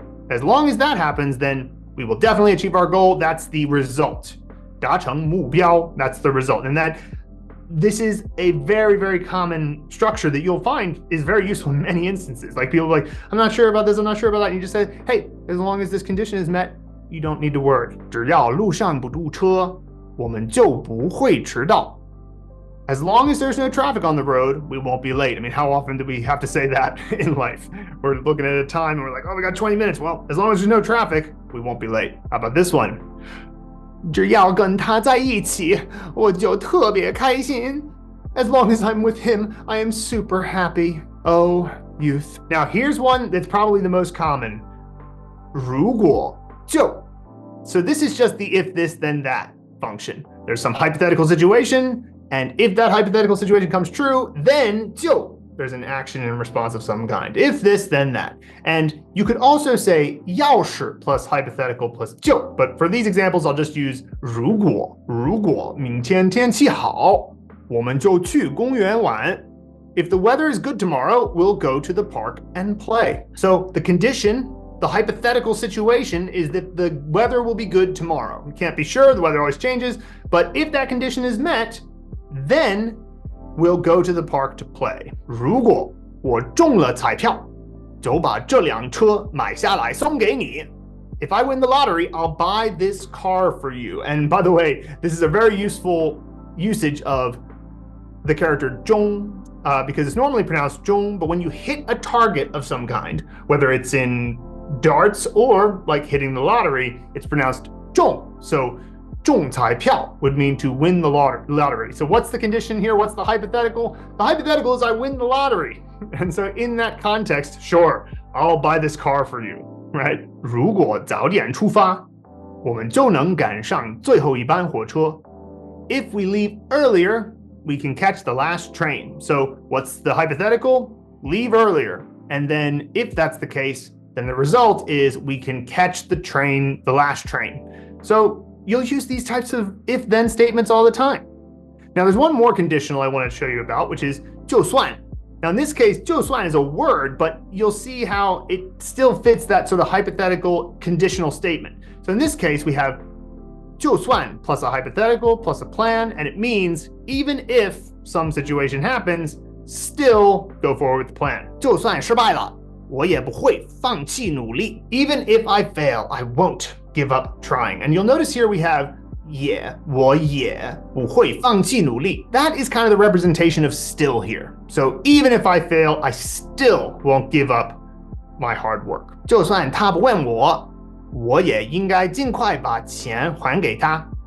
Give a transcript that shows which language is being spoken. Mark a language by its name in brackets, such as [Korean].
[English] As long as that happens, then we will definitely achieve our goal. That's the result. [Chinese] 达成目標, [English] that's the result. And this is a very, very common structure that you'll find is very useful in many instances. Like people are like, I'm not sure about this, I'm not sure about that. And you just say, hey, as long as this condition is met, you don't need to worry. [Chinese] 只要路上不堵车，我们就不会迟到。 [English] As long as there's no traffic on the road, we won't be late. I mean, how often do we have to say that in life? We're looking at a time and we're like, oh, we got 20 minutes. Well, as long as there's no traffic, we won't be late. How about this one? [Chinese] 只要跟他在一起，我就特别开心。 [English] As long as I'm with him, I am super happy. Oh, youth. Now, here's one that's probably the most common. [Chinese] 如果就. [English] So this is just the if this, then that function. There's some hypothetical situation, and if that hypothetical situation comes true, then 就 there's an action in response of some kind. If this, then that. And you could also say 要是 plus hypothetical plus 就, but for these examples, I'll just use [Chinese] 如果明天天气好，我们就去公园玩。 [English] If the weather is good tomorrow, we'll go to the park and play. So the condition, the hypothetical situation is that the weather will be good tomorrow. We can't be sure, the weather always changes, but if that condition is met, then we'll go to the park to play. [Chinese] 如果我中了彩票，就把这辆车买下来送给你。 [English] If I win the lottery, I'll buy this car for you. And by the way, this is a very useful usage of the character 中, because it's normally pronounced 中, but when you hit a target of some kind, whether it's in darts or like hitting the lottery, it's pronounced 中. So 中彩票 would mean to win the lottery. So what's the condition here? What's the hypothetical? The hypothetical is I win the lottery. And so in that context, sure, I'll buy this car for you, right? [Chinese] 如果早点出发，我们就能赶上最后一班火车。 [English] If we leave earlier, we can catch the last train. So what's the hypothetical? Leave earlier. And then if that's the case, then the result is we can catch the train, the last train. So you'll use these types of if-then statements all the time. Now, there's one more conditional I want to show you about, which is 就算. Now, in this case, 就算 is a word, but you'll see how it still fits that sort of hypothetical conditional statement. So in this case, we have 就算 plus a hypothetical plus a plan, and it means even if some situation happens, still go forward with the plan. [Chinese] 就算失败了，我也不会放弃努力. [English] Even if I fail, I won't give up trying. And you'll notice here we have 也， [Chinese] 我也不会放弃努力. [English] That is kind of the representation of still here. So even if I fail, I still won't give up my hard work. [Chinese] 就算他不问我，我也应该尽快把钱还给他.